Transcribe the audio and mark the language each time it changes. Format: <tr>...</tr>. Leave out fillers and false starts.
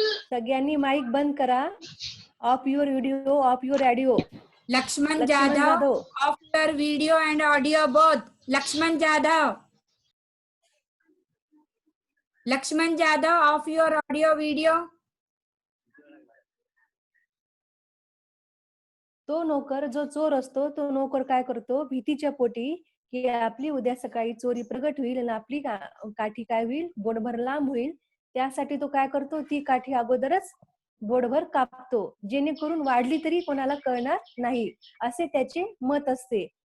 <mr>सगळ्यांनी माईक बंद करा.</mr> <en>Off your video, off your audio. Lakshman Jadhav, off your video and audio both. Lakshman Jadhav, Lakshman Jadhav, off your audio video.</en> <mr>तो नोकर, जो चोर असतो, तो नोकर काय करतो? भीतीच्या पोटी की आपली उद्या सकाळी चोरी प्रगट होईल आणि आपली काठी काय होईल? बोटभर लांब होईल. त्यासाठी तो काय करतो? ती काठी अगोदरच बोटभर कापतो, जेणेकरून वाढली तरी कोणाला कळणार नाही, असे त्याचे मत असते.</mr>